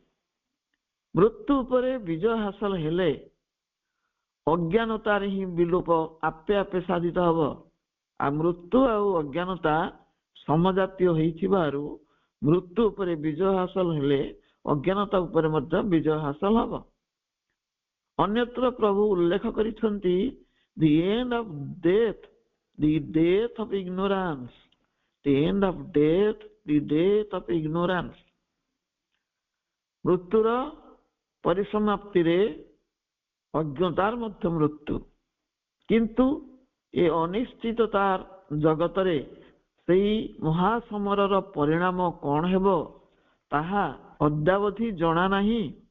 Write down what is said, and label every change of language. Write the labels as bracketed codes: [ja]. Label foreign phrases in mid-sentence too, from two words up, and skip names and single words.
[or] ମୃତ୍ୟୁ ଉପରେ ବିଜୟ ହାସଲ ହେଲେ ଅଜ୍ଞାନତାରେ ହିଁ ବିଲୋପ ଆପେ ଆପେ ସାଧିତ ହବ। ଆଉ ମୃତ୍ୟୁ ଆଉ ଅଜ୍ଞାନତା ସମଜାତୀୟ ହେଇଥିବାରୁ ମୃତ୍ୟୁ ଉପରେ ବିଜୟ ହାସଲ ହେଲେ ଅଜ୍ଞାନତା ଉପରେ ମଧ୍ୟ ବିଜୟ ହାସଲ ହବ। ଅନ୍ୟତ୍ର ପ୍ରଭୁ ଉଲ୍ଲେଖ କରିଛନ୍ତି, [en] the end of death, the death of ignorance, the end of death, the death of ignorance। [or] ମୃତ୍ୟୁର ପରିସମାପ୍ତିରେ ଅଜ୍ଞତାର ମଧ୍ୟ ମୃତ୍ୟୁ। କିନ୍ତୁ ଏ ଅନିଶ୍ଚିତତାର ଜଗତରେ ସେଇ ମହାସମରର ପରିଣାମ କଣ ହେବ ତାହା ଅଦ୍ୟାବଧି ଜଣା ନାହିଁ।